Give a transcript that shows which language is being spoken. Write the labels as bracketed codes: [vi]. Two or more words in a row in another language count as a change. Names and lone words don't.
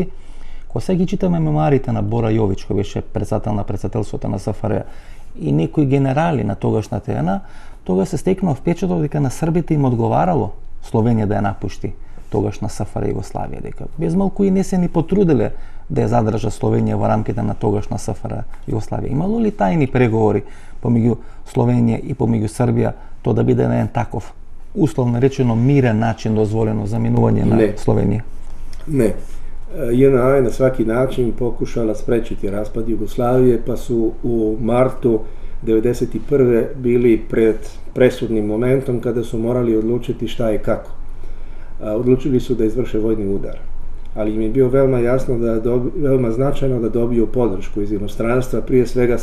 [mk] Кога сега ги читаме мемуарите на Бора Јович, кој беше председател на председателството на СФР, и некои генерали на тогашната ЕНА, тогаш се стекнува впечаток дека на србите им одговарало Словенија да ја напушти тогашна СФР Југославија, дека без малку и не се ни потрудиле да ја задржа Словенија во рамките на тогашна СФР Југославија. Имало ли тајни преговори помеѓу Словенија и помеѓу Србија, тоа да биде на еден таков, условно речено, мирен начин дозволено за минување на Словенија? Не. [sr] JNA je na svaki način pokušala sprečiti raspad Jugoslavije, pa su u martu 1991. bili pred presudnim momentom kada su morali odlučiti šta i kako. Odlučili su da izvrše vojni udar, ali im je bio veoma značajno da dobiju podršku iz inostranstva, prije svega